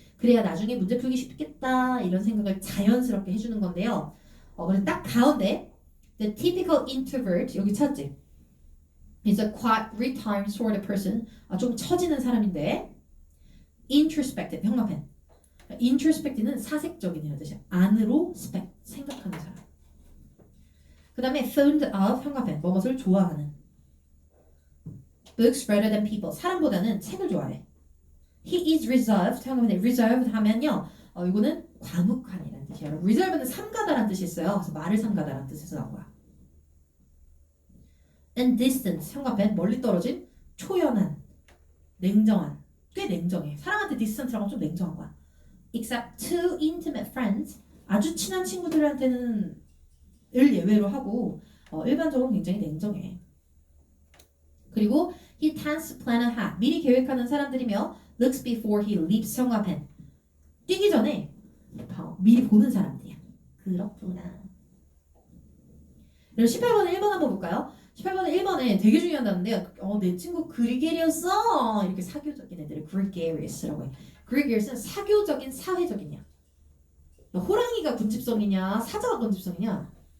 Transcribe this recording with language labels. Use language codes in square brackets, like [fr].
[ko] 그래야 나중에 문제 풀기 쉽겠다 이런 생각을 자연스럽게 해주는 건데요. 그래서 딱 가운데 [en] the typical introvert [ko] 여기 찾지? [en] is a quiet, retiring sort of person. [ko] 좀 처지는 사람인데 introspective 현관펜. introspective는 사색적인이라는 뜻이야. 안으로 생각하는 사람. 그 다음에 [en] fond of [ko] 현관펜 뭐뭇을 좋아하는. [en] books rather than people [ko] 사람보다는 책을 좋아해. [en] he is reserved [ko] 현관펜 reserved 하면요 이거는 과묵한이라는 뜻이야. reserved는 삼가다라는 뜻이 있어요. 그래서 말을 삼가다라는 뜻에서 나온 거야. [en] and distant [ko] 현관펜 멀리 떨어진 초연한 냉정한 꽤 냉정해. 사람한테 distant라고 좀 냉정한 거야. [en] except to intimate friends [ko] 아주 친한 친구들한테는 을 예외로 하고 일반적으로 굉장히 냉정해. 그리고 [en] he tends to plan ahead. [ko] 미리 계획하는 사람들이며 [en] looks before he leaps. [ko] 형광펜. 뛰기 전에 미리 보는 사람들이야. 그렇구나. 그리고 18번에 1번 한번 볼까요? 18번에 1번에 되게 중요한 단어인데요. 내 친구 그리게리였어. 이렇게 사교적인 애들을 gregarious라고 해. gregarious는 사교적인, 사회적이냐. 호랑이가 군집성이냐, 사자가 군집성이냐?